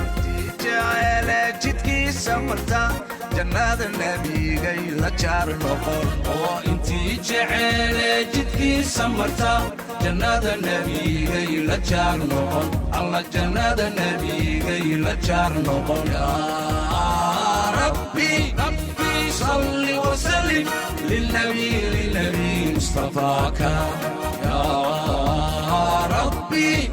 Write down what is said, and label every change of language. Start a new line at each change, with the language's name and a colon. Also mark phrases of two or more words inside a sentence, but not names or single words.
Somali: Intii jecele jidkiisa marta, jannada nabigay la jaar noqon. Oo intii jecele jidkiisa marta, jannada nabigay la jaar noqon. Alla jannada nabigay la jaar noqon.
Arabic: يا ربي، ربي صل وسلم للنبي، للنبي مصطفاك. يا ربي،